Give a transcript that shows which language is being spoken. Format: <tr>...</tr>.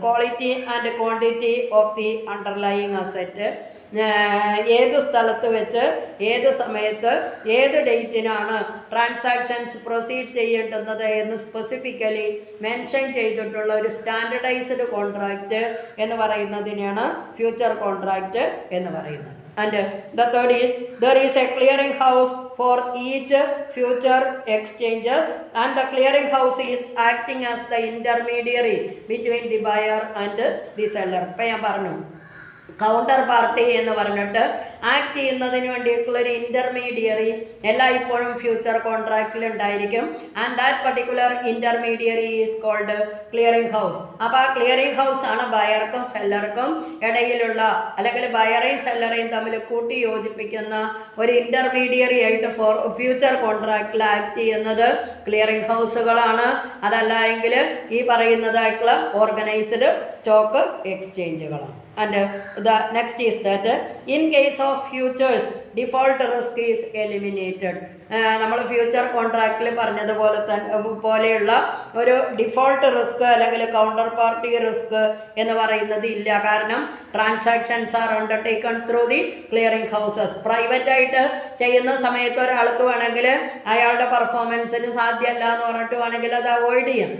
<en>quality and quantity of the underlying asset,</en> <ml>ഏത് സ്ഥലത്ത് വെച്ച് ഏത് സമയത്ത് ഏത് ഡേറ്റിനാണ് ട്രാൻസാക്ഷൻസ് പ്രൊസീഡ് ചെയ്യേണ്ടുന്നത് എന്ന് സ്പെസിഫിക്കലി മെൻഷൻ ചെയ്തിട്ടുള്ള ഒരു സ്റ്റാൻഡർഡൈസ്ഡ് കോൺട്രാക്റ്റ് എന്ന് പറയുന്നതിനെയാണ് ഫ്യൂച്ചർ കോൺട്രാക്റ്റ് എന്ന് പറയുന്നത്.</ml> <en>And the third is there is a clearing house for each future exchanges and the clearing house is acting as the intermediary between the buyer and the seller.</en> <ml>ഇപ്പോൾ ഞാൻ പറഞ്ഞു counter party എന്ന് പറഞ്ഞിട്ട് act ചെയ്യുന്നതിന് വേണ്ടിയിട്ടുള്ള ഒരു intermediary എല്ലായ്പ്പോഴും future കോൺട്രാക്റ്റിൽ ഉണ്ടായിരിക്കും.</ml> <en>And that particular intermediary is called clearing house.</en> <ml>അപ്പോൾ ആ ക്ലിയറിംഗ് ഹൗസ് ആണ് ബയർക്കും സെല്ലർക്കും ഇടയിലുള്ള അല്ലെങ്കിൽ ബയറേയും സെല്ലറേയും തമ്മിൽ കൂട്ടി യോജിപ്പിക്കുന്ന ഒരു ഇൻ്റർമീഡിയറി ആയിട്ട് ഫ്യൂച്ചർ കോൺട്രാക്റ്റിൽ ആക്ട് ചെയ്യുന്നത് ക്ലിയറിംഗ് ഹൗസുകളാണ്. അതല്ല എങ്കിൽ ഈ പറയുന്നതായിട്ടുള്ള organised stock എക്സ്ചേഞ്ചുകളാണ്.</ml> <en>And the next is that in case of futures default risk is eliminated.</en> <ml>നമ്മൾ ഫ്യൂച്ചർ കോൺട്രാക്റ്റിൽ പറഞ്ഞതുപോലെ പോലെയുള്ള ഒരു ഡിഫോൾട്ട് റിസ്ക് അല്ലെങ്കിൽ കൗണ്ടർ പാർട്ടി റിസ്ക് എന്ന് പറയുന്നത് ഇല്ല. കാരണം</ml> <en>Transactions are undertaken through the clearing houses.</en> <ml>Private ആയിട്ട് ചെയ്യുന്ന സമയത്ത് ഒരാൾക്ക് വേണമെങ്കിൽ അയാളുടെ പെർഫോമൻസിന് സാധ്യമല്ല എന്ന് പറഞ്ഞിട്ട് വേണമെങ്കിൽ അത് അവോയ്ഡ് ചെയ്യാം.</ml>